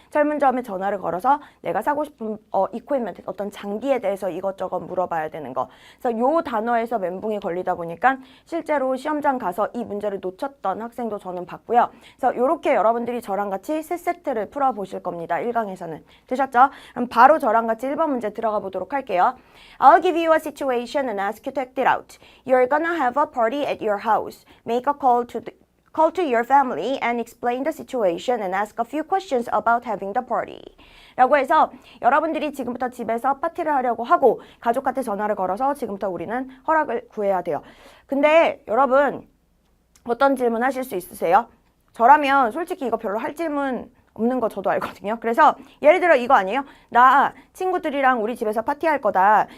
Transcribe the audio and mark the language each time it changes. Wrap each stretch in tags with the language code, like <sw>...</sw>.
<ko>철물점에 전화를 걸어서 내가 사고 싶은 이코이먼트 어떤 장비에 대해서 이것저것 물어봐야 되는 거. 그래서 요 단어에서 멘붕이 걸리다 보니까 실제로 시험장 가서 이 문제를 놓쳤던 학생도 저는 봤고요. 그래서 이렇게 여러분들이 저랑 같이 세 세트를 풀어보실 겁니다. 1강에서는. 되셨죠? 그럼 바로 저랑 같이 1번 문제 들어가 보도록 할게요.</ko> <en>I'll give you a situation and ask you to act it out. You're gonna have a party at your house. Make a call to your family and explain the situation and ask a few questions about having the party.</en> <ko>라고 해서 여러분들이 지금부터 집에서 파티를 하려고 하고 가족한테 전화를 걸어서 지금부터 우리는 허락을 구해야 돼요. 근데 여러분 어떤 질문 하실 수 있으세요? 저라면 솔직히 이거 별로 할 질문 없는 거 저도 알거든요. 그래서 예를 들어 이거 아니에요? 나 친구들이랑 우리 집에서 파티할 거다.</ko>